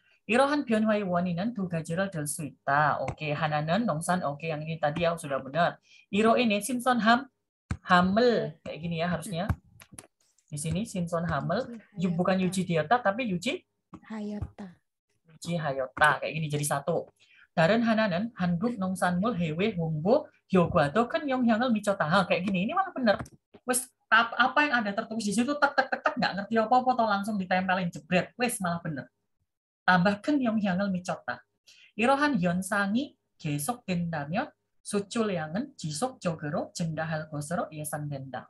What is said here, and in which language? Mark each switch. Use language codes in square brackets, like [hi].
[ko] 이러한 변화의 원인은 두 가지를 들 수 있다. Oke, 하나는 농산. [id] Oke, yang ini tadi ya sudah benar. [ko] 이로 인해 신선함, [id] hamil kayak gini ya harusnya. Di sini [ko] 신선함을 [id] bukan [ko] 유지 되었다 [id] tapi 유지 Hayata. hayota kayak gini jadi satu. [ko] 다른 하나는 한국 농산물 해외 홍보 효과도 큰 영향을 미쳤다. [id] Kayak gini, ini malah bener. Wes apa yang ada tertulis di situ tek tek tek tek nggak ngerti apa-apa atau langsung ditempelin jebret. Wes malah bener. tambah [ko] 큰 영향을 미쳤다. 이러한 현상이 계속된다면 수출량은 지속적으로 증가할 것으로 예상된다.